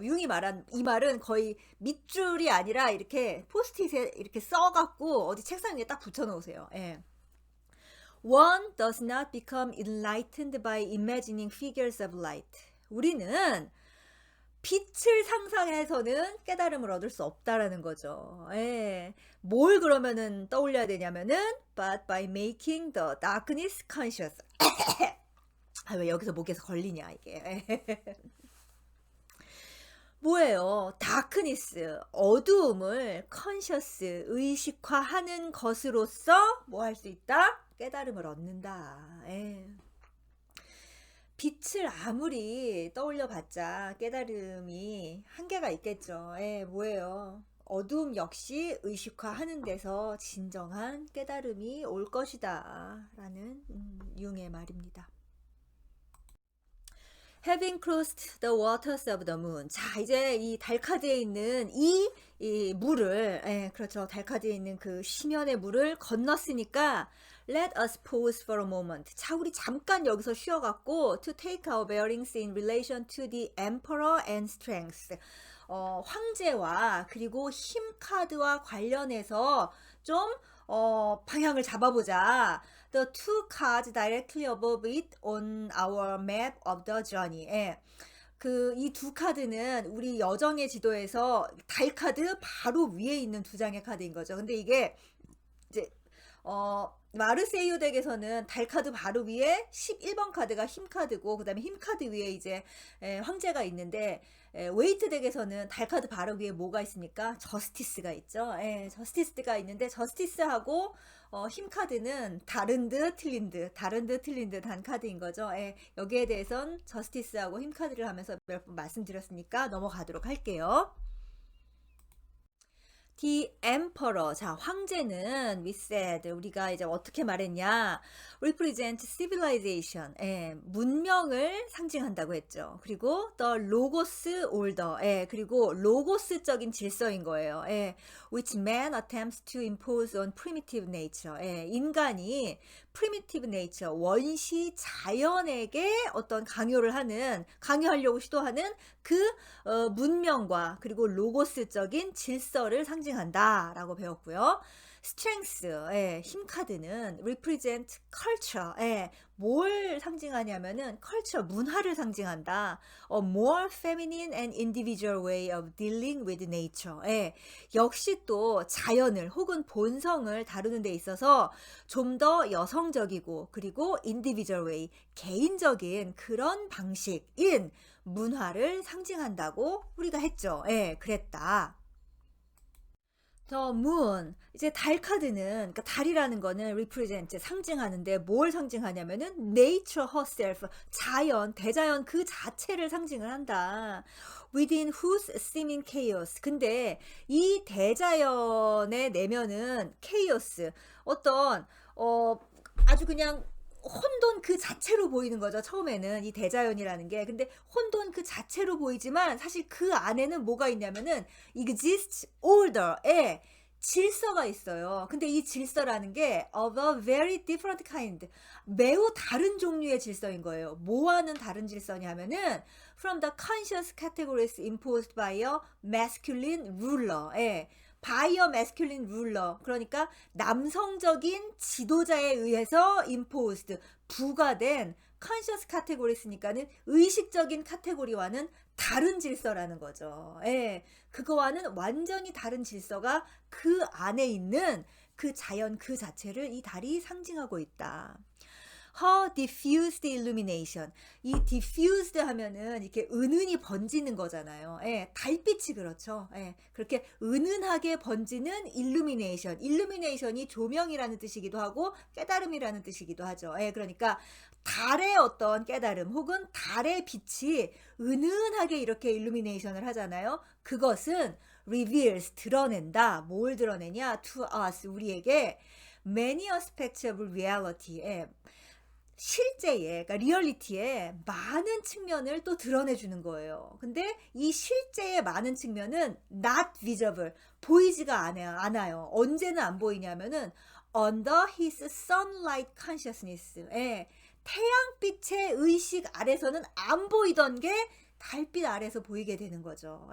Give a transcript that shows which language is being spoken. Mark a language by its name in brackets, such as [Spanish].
[Korean] 융이 말한 이 말은 거의 밑줄이 아니라 이렇게 포스트잇에 이렇게 써갖고 어디 책상 위에 딱 붙여놓으세요. [English] One does not become enlightened by imagining figures of light. [Korean] 우리는 빛을 상상해서는 깨달음을 얻을 수 없다라는 거죠. 뭘 그러면은 떠올려야 되냐면은 [English] but by making the darkness conscious. [Korean] 왜 여기서 목에서 걸리냐 이게. 뭐예요? 다크니스, 어두움을 컨셔스, 의식화하는 것으로서 뭐 할 수 있다? 깨달음을 얻는다. 빛을 아무리 떠올려봤자 깨달음이 한계가 있겠죠. 뭐예요? 어두움 역시 의식화하는 데서 진정한 깨달음이 올 것이다 라는 융의 말입니다. [English] Having crossed the waters of the moon. [Korean] 자, 이제 이 달 카드에 있는 이 물을, 그렇죠. 달 카드에 있는 그 심연의 물을 건넜으니까 [English] let us pause for a moment. [Korean] 자, 우리 잠깐 여기서 쉬어갖고 [English] to take our bearings in relation to the emperor and strength. [Korean] 황제와 그리고 힘 카드와 관련해서 좀 방향을 잡아보자. [English] The two cards directly above it on our map of the journey. [Korean] 그 이 두 카드는 우리 여정의 지도에서 달 카드 바로 위에 있는 두 장의 카드인 거죠. 근데 이게 이제 마르세유 덱에서는 달 카드 바로 위에 11번 카드가 힘 카드고, 그 다음에 힘 카드 위에 이제 황제가 있는데, 웨이트 덱에서는 달 카드 바로 위에 뭐가 있습니까? 저스티스가 있죠. 저스티스가 있는데, 저스티스하고 힘 카드는 다른 듯 틀린 듯 한 카드인 거죠. 여기에 대해선 저스티스하고 힘 카드를 하면서 몇 번 말씀드렸으니까 넘어가도록 할게요. [English] The emperor. [Korean] 자, 황제는 [English] we said [Korean] 우리가 이제 어떻게 말했냐? [English] represent civilization. [Korean] 예, 문명을 상징한다고 했죠. 그리고 [English] the logos order. [Korean] 예, 그리고 로고스적인 질서인 거예요. [English] 예, which man attempts to impose on primitive nature. [Korean] 예, 인간이 [English] primitive nature, [Korean] 원시 자연에게 어떤 강요하려고 시도하는 그 문명과 그리고 로고스적인 질서를 상징한다라고 배웠고요. strength, 예, 힘 카드는 [English] represent culture, [Korean] 예, 뭘 상징하냐면은 culture, 문화를 상징한다. [English] A more feminine and individual way of dealing with nature. [Korean] 예, 역시 또 자연을 혹은 본성을 다루는 데 있어서 좀 더 여성적이고 그리고 [English] individual way, [Korean] 개인적인 그런 방식인 문화를 상징한다고 우리가 했죠. 예, 그랬다. [English] The moon. [Korean] 이제 달 카드는, 그러니까 달이라는 거는 represent, 상징하는데 뭘 상징하냐면은 [English] nature herself, [Korean] 자연, 대자연 그 자체를 상징을 한다. [English] Within whose seeming chaos. [Korean] 근데 이 대자연의 내면은 chaos, 어떤 아주 그냥 혼돈 그 자체로 보이는 거죠. 처음에는 이 대자연이라는 게. 근데 혼돈 그 자체로 보이지만 사실 그 안에는 뭐가 있냐면은 [English] exists order [Korean] 에 질서가 있어요. 근데 이 질서라는 게 [English] of a very different kind, [Korean] 매우 다른 종류의 질서인 거예요. 뭐와는 다른 질서냐면은 [English] from the conscious categories imposed by a masculine ruler. 예. by a masculine ruler. [Korean] 그러니까 남성적인 지도자에 의해서 imposed, 부과된 [English] conscious categories [Korean] 니까는 의식적인 카테고리와는 다른 질서라는 거죠. 예. 그거와는 완전히 다른 질서가 그 안에 있는 그 자연 그 자체를 이 달이 상징하고 있다. [English] Her diffused illumination. [Korean] 이 diffused 하면은 이렇게 은은히 번지는 거잖아요. 예, 달빛이 그렇죠. 예, 그렇게 은은하게 번지는 illumination. illumination이 조명이라는 뜻이기도 하고 깨달음이라는 뜻이기도 하죠. 예, 그러니까 달의 어떤 깨달음 혹은 달의 빛이 은은하게 이렇게 illumination을 하잖아요. 그것은 reveals, 드러낸다. 뭘 드러내냐? [English] To us, [Korean] 우리에게 [English] many aspects of reality. [Korean] 예, 실제의, 그러니까 리얼리티의 많은 측면을 또 드러내주는 거예요. 근데 이 실제의 많은 측면은 [English] not visible, [Korean] 보이지가 않아요. 언제는 안 보이냐면은 [English] under his sunlight consciousness, [Korean] 예, 태양빛의 의식 아래서는 안 보이던 게 달빛 아래서 보이게 되는 거죠.